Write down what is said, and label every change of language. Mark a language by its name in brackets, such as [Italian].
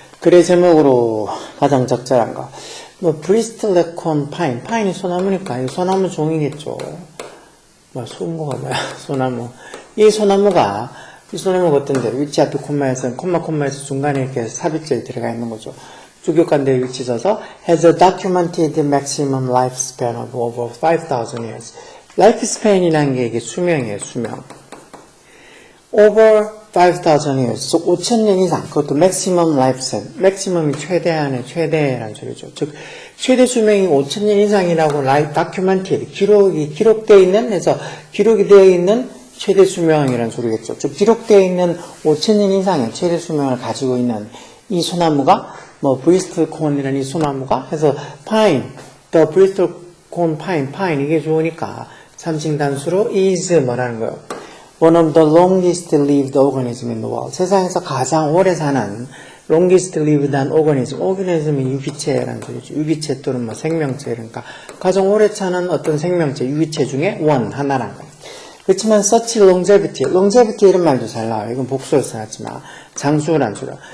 [Korean] 글의 제목으로 가장 적절한 거. 브리스틀 레콘 파인. 파인이 소나무니까, 이 소나무 종이겠죠. 소나무가 뭐야? 소나무. 이 소나무가 어떤 데로 위치 앞에 콤마에서 중간에 이렇게 삽입절이 들어가 있는 거죠. 주격관대에 위치해서 [English] has a documented maximum lifespan of over 5,000 years. [Korean] lifespan이라는 게 이게 수명이에요, 수명. [English] over 5,000 years, [Korean] 5,000년 이상, 그것도 [English] maximum lifespan, [Korean] maximum이 최대한의 최대라는 소리죠. 즉, 최대 수명이 5,000년 이상이라고 documented, 기록되어 있는, 그래서 기록이 되어 있는 최대 수명이라는 소리겠죠. 즉, 기록되어 있는 5,000년 이상의 최대 수명을 가지고 있는 이 소나무가, 브리스틀 콘이라는 이 소나무가, 해서 pine, the bristol cone pine, 이게 좋으니까, 삼칭 단수로 is 뭐라는 거예요. [English] One of the longest lived organism in the world. [Korean] 세상에서 가장 오래 사는 [English] longest lived organism. [Korean] organism이 유기체라는 소리죠. 유기체 또는 생명체. 그러니까 가장 오래 사는 어떤 생명체, 유기체 중에 one, 하나라는 거예요. 그렇지만 [English] such longevity [Korean] 이런 말도 잘 나와요. 이건 복수에서 나왔지만 장수라는 소리예요.